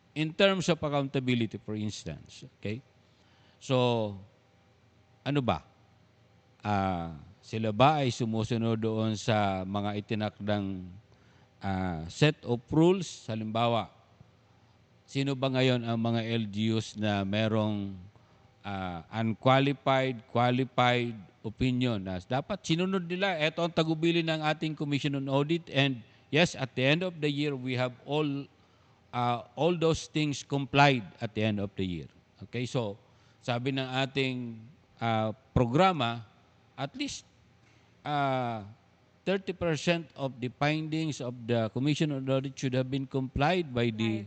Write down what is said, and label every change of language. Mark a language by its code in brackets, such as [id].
[en] In terms of accountability, for instance, okay? [tl] So, ano ba? Sila ba ay sumusunod doon sa mga itinakdang [en] set of rules? [tl] Halimbawa, sino ba ngayon ang mga LGUs na merong unqualified, qualified opinion na dapat sinunod nila? Ito ang tagubilin ng ating [en] Commission on Audit, and yes, at the end of the year, we have all those things complied at the end of the year. Okay, so [tl] sabi ng ating programa, [en] at least 30% of the findings of the Commission on Audit should have been complied by the